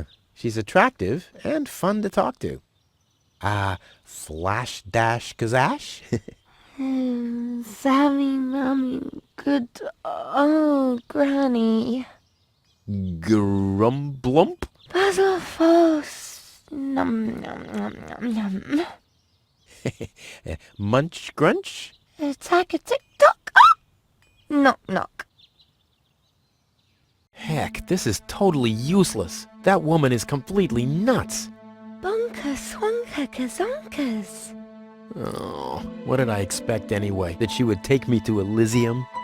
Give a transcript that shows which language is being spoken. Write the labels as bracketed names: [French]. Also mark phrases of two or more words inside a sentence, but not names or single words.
[English] She's attractive and fun to talk to. Flash dash kazash? Sammy, mommy, good old granny. Grumblump? Basil false. Num num num num num. Munch grunch? Attack a tick tock. Ah! Knock knock. Heck, this is totally useless. That woman is completely nuts. Bonka swanka kazonkas. Oh, what did I expect anyway? That she would take me to Elysium?